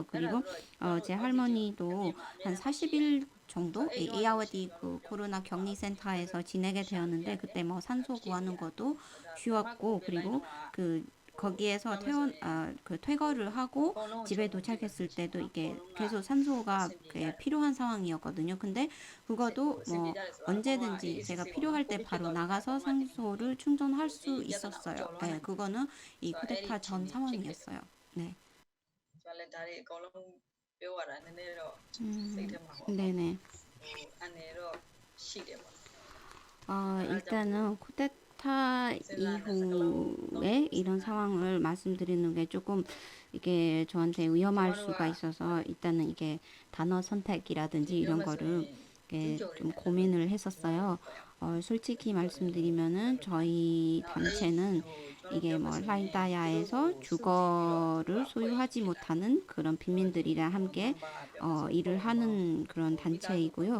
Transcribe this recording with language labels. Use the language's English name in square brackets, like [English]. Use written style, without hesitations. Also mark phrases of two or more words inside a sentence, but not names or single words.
[Korean] 그리고 제 할머니도 한 40일 정도 이아워디 그 코로나 격리센터에서 지내게 되었는데 그때 뭐 산소 구하는 것도 쉬웠고 그리고 그 거기에서 퇴거를 하고 집에 도착했을 때도 이게 계속 산소가 필요한 상황이었거든요. 근데 그것도 뭐 언제든지 제가 필요할 때 바로 나가서 산소를 충전할 수 있었어요. 네, 그거는 이 쿠데타 전 상황이었어요. 네. [Burmese] ကျွန်တော်လည်းဒါတွေအကုန်လုံးပြောရတာနည်းနည်းတော့စိတ်ထဲမှာပေါ့ [Korean] 네네. [Burmese] အန်နေတော့ရှိတယ်ပေါ့ [Korean] 일단은 쿠데타 이후에 이런 상황을 말씀드리는 게 조금 이게 저한테 위험할 수가 있어서 일단은 이게 단어 선택이라든지 이런 거를 이렇게 좀 고민을 했었어요. 솔직히 말씀드리면은 저희 단체는 이게 뭐 라이다야에서 주거를 소유하지 못하는 그런 빈민들이랑 함께 일을 하는 그런 단체이고요.